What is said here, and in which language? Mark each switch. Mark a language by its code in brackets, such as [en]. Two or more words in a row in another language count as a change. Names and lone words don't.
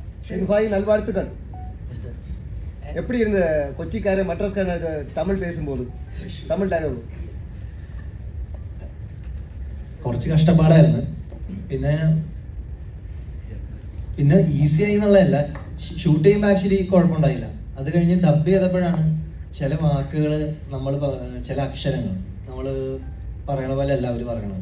[ta] பாய் நல்வாழ்த்துக்கள். எப்படி இருந்த கொச்சிக்காரன் மட்ராஸ்காரன் தமிழ் பேசும்போது தமிழ் ഡയലോഗ്? [ml] കുറച്ച് കഷ്ടപ്പാടായിരുന്നു. പിന്നെ പിന്നെ ഈസി ആയി എന്നുള്ളതല്ല, ഷൂട്ട് ചെയ്യുമ്പോൾ ആക്ച്വലി കുഴപ്പമുണ്ടായില്ല. അത് കഴിഞ്ഞ് ഡബ് ചെയ്തപ്പോഴാണ് ചില വാക്കുകൾ നമ്മൾ ചില അക്ഷരങ്ങൾ നമ്മൾ പറയണ പോലെ അല്ല അവർ പറയണത്.